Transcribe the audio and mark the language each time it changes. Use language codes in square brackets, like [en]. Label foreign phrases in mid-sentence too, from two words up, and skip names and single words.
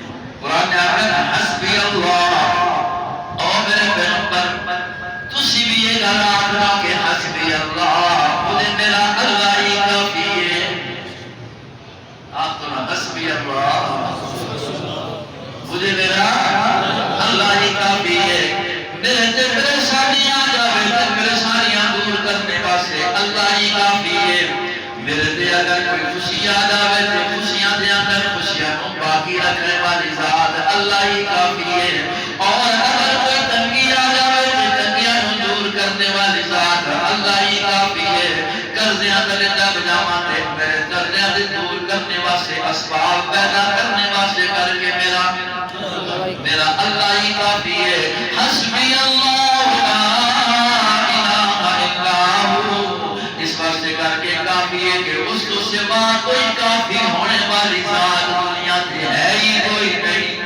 [pa] قرآن نے آخر [ar] حسبی اللہ [pa] او میرے پیغمبر تسی بھی یہ رات را کہ حسبی اللہ، [ur] مجھے میرا اللہ ہی کافی ہے. آپ تو نہ [ar] حسبی اللہ، [ur] مجھے میرا اللہ ہی کافی ہے. [pa] میرے تے پریشانیاں جاوے تے پریشانیاں دور کرنے واسطے اللہ ہی کافی ہے. میرے تے اگر کوئی خوشی آ جاوے تے خوشیاں دے اندر خوشیاں کو باقی رکھنے والی ذات اللہ ہی کافی ہے. اور اگر کوئی تنگی آ جاوے تے تنگیاں کو دور کرنے والی ذات اللہ ہی کافی ہے. قرضیاں تے دب جاواں تے میرے قرضیاں دے دور کرنے واسطے اسباب پیدا کرنے واسطے کر کے میرا اللہ ہی کافی ہے. [ar] حسبی اللہ لا الہ الا ہو، [pa] اس واسطے کر کے کافی ہے کہ اس کو سوا کوئی کافی ہونے والی ذات دنیا تے ہے ہی کوئی نہیں.